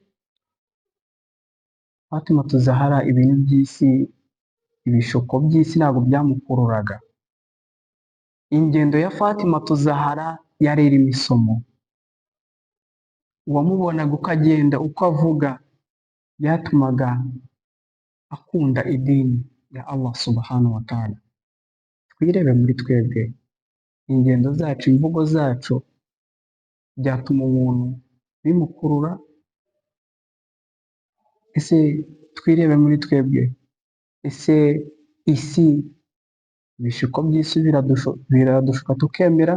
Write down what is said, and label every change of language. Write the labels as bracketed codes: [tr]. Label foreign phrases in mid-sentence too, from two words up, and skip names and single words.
[rw] Fatima Zahra ibintu by'isi, ibishuko by'isi ntabwo byamukururaga. Ingendo ya Fatima Zahra yari irimo isomo. Uwamubonaga uko agenda, uko avuga, byatumaga akunda idini ya Allah [ar] سبحانه وتعالى. [rw] Twirebe muri twebwe, ingendo zacu, imvugo zacu byatuma umuntu bimukurura? Ese twirebe muri twebwe, ese isi, ibishuko by'isi biradushuka tukemera?